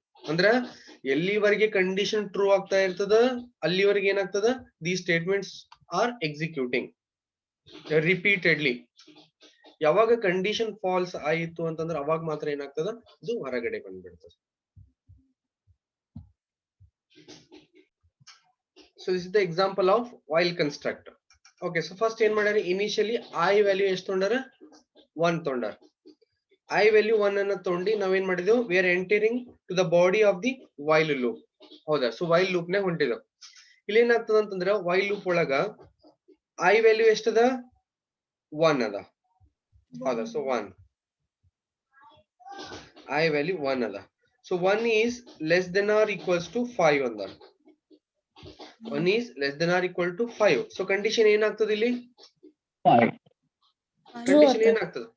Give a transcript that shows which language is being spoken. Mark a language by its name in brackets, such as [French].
[Kannada] ಅಂದ್ರ ಎಲ್ಲಿವರೆಗೆ condition true ಆಗ್ತಾ ಇರ್ತದ ಅಲ್ಲಿವರೆಗೆ ಏನಾಗ್ತದ, [English] The statements are executing repeatedly. [Kannada] ಯಾವಾಗ ಕಂಡೀಷನ್ ಫಾಲ್ಸ್ ಆಯಿತು ಅಂತಂದ್ರೆ ಅವಾಗ ಮಾತ್ರ ಏನಾಗ್ತದ, ಇದು ಹೊರಗಡೆ ಬಂದ್ಬಿಡ್ತದೆ. [English] So this is the example of while construct. Okay, so first [Kannada] ಏನ್ ಮಾಡ್ಯಾರ, ಇನಿಷಿಯಲಿ ಐ ವ್ಯಾಲ್ಯೂ ಎಷ್ಟು ತೊಗೊಂಡಾರ, 1 ತೊಗೊಂಡಾರ. [English] I value 1 [Kannada] ಅನ್ನ ತಗೊಂಡು ನಾವೇನ್ ಮಾಡಿದೆವು, [English] We are entering to the body of the while loop. [Kannada] ಹೌದಾ? ಸೊ ವೈಲ್ ಲೂಪ್ ನೇ ಹೊಂಟಿದೆವು. ಇಲ್ಲಿ ಏನಾಗ್ತದ ಅಂತಂದ್ರೆ ವೈಲ್ ಲೂಪ್ ಒಳಗ ಐ ವ್ಯಾಲ್ಯೂ ಎಷ್ಟದ, 1 ಅದ. ಹೌದಾ? ಸೊ 1 I value 1 ಅದ. [English] So 1 is less than or equals to 5 [Kannada] ಅಂದ. [English] 1 is less than or equal to 5. [Kannada] So condition ಏನಾಗ್ತದೆ ಇಲ್ಲಿ? [English] 5. [Kannada] Condition ಏನಾಗ್ತದೆ?